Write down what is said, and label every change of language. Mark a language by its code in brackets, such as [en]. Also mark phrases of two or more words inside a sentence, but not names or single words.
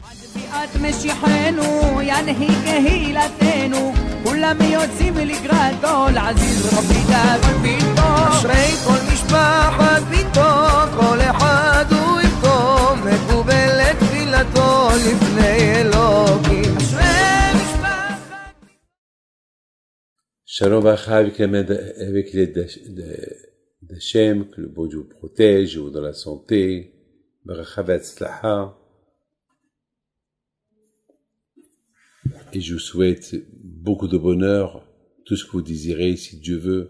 [he] תביעת משיחנו ינהיג קהילתנו כולם יוצאים לקראתו לעזיז רבי דוד ביתו אשרי כל משפחת ביתו כל אחד הוא איתו מקובלת תפילתו לפני אלוקים אשרי משפחת [fr] Shalom Bacha avec l'aide d'Hachem, que le beau Dieu vous protège, vous dans la santé, [he] ברכה והצלחה. [fr] Et je vous souhaite beaucoup de bonheur, tout ce que vous désirez, si Dieu veut.